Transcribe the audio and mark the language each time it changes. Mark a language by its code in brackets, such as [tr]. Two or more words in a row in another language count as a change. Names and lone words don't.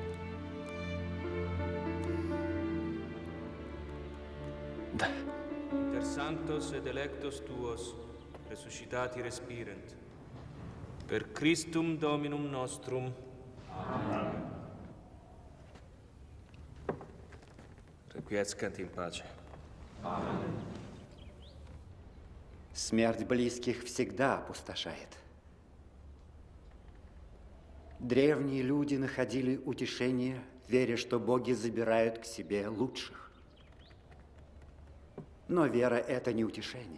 [ru] Да. [la] per santos et electos tuos, resuscitati respirent. Per Christum Dominum nostrum. Amen. Requiescant in pace. Amen. [ru] Смерть близких всегда опустошает. Древние люди находили утешение, веря, что боги забирают к себе лучших. Но вера – это не утешение.